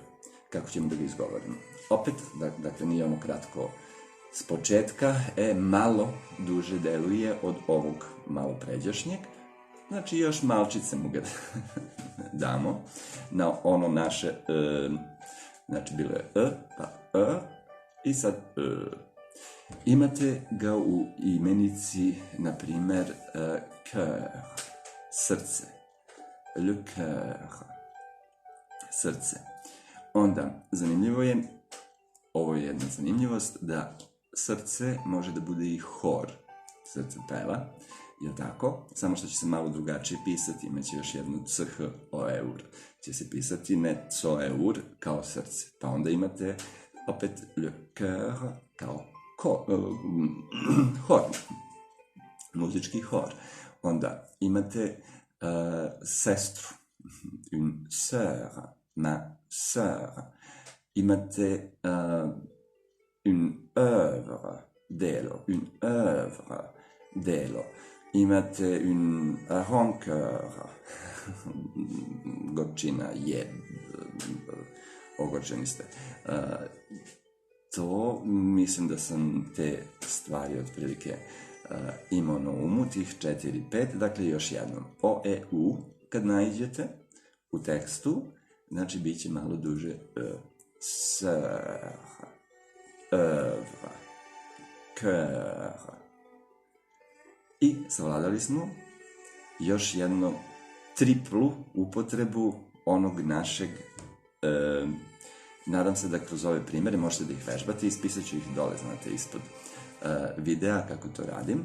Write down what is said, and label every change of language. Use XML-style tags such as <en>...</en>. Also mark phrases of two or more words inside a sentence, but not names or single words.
<sr>Kako ćemo da ga izgovorimo? Opet, dakle, nije ono kratko s početka, malo duže deluje od ovog malo pređašnjeg. Znači, još malčice mu ga damo na ono naše, znači, bilo je pa i sad imate ga u imenici, na primer,</sr> <fr>cœur, srce, le cœur,</fr> <sr>srce. Onda, zanimljivo je, ovo je jedna zanimljivost, da srce može da bude i hor, srce peva, je tako? Samo što će se malo drugačije pisati, imaće još jednu ch o eur. Će se pisati ne co eur kao srce. Pa onda imate opet le cœur kao hor, muzički hor. Onda imate sestru,</sr> <fr>une sœur, ma sœur. Imate une œuvre, delo, une œuvre,</fr> <sr>delo. Imate</sr> <fr>une rancœur,</fr> <sr>gorčina, ogorčeni ste. To, mislim da sam te stvari otprilike imao na umu, tih 4-5, dakle još jednom. O, e, u, kad naiđete u tekstu, znači bit će malo duže</sr> <fr>sœur, œuvre, cœur.</fr> <sr>I savladali smo još jednu triplu upotrebu onog našeg, nadam se da kroz ove primere možete da ih vežbate, ispisat ću ih dole, znate, ispod videa kako to radim.</sr>